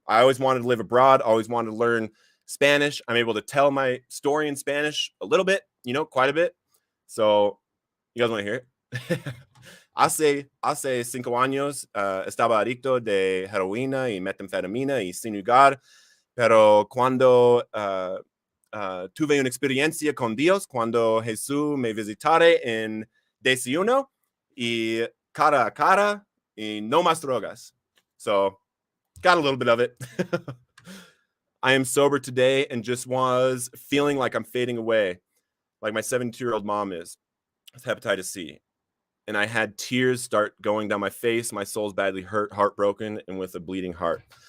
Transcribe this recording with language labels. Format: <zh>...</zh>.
<en>I always wanted to live abroad. Always wanted to learn Spanish. I'm able to tell my story in Spanish a little bit, quite a bit. So you guys want to hear it?</en> <es>Hace 5 años estaba adicto de heroína y metanfetamina y sin lugar, pero cuando tuve una experiencia con Dios, cuando Jesús me visitare en desayuno y cara a cara y no más drogas.</es> <en>So got a little bit of it. I am sober today and just was feeling like I'm fading away, like my 72-year-old mom is with hepatitis C. And I had tears start going down my face. My soul's badly hurt, heartbroken, and with a bleeding heart.</en>